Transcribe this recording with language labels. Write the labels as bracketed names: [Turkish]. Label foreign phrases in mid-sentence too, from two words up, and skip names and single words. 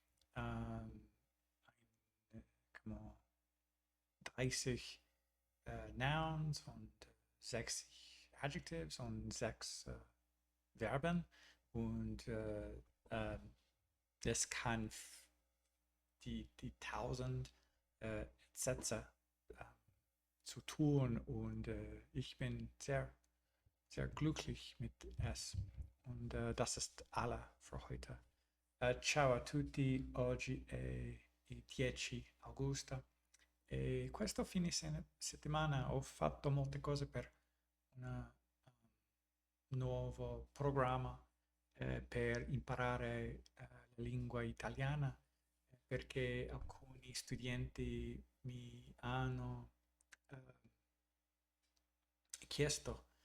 [German] 30 Nouns und 60 Adjectives und 6 Verben und das kann die 1000 Sätze zu tun und ich bin sehr, sehr glücklich mit es. Und das ist alle für heute. [Italian] Ciao a tutti, oggi è il 10 augusto e questo fine settimana ho fatto molte cose per un nuovo programma per imparare la lingua italiana perché alcuni studenti mi hanno chiesto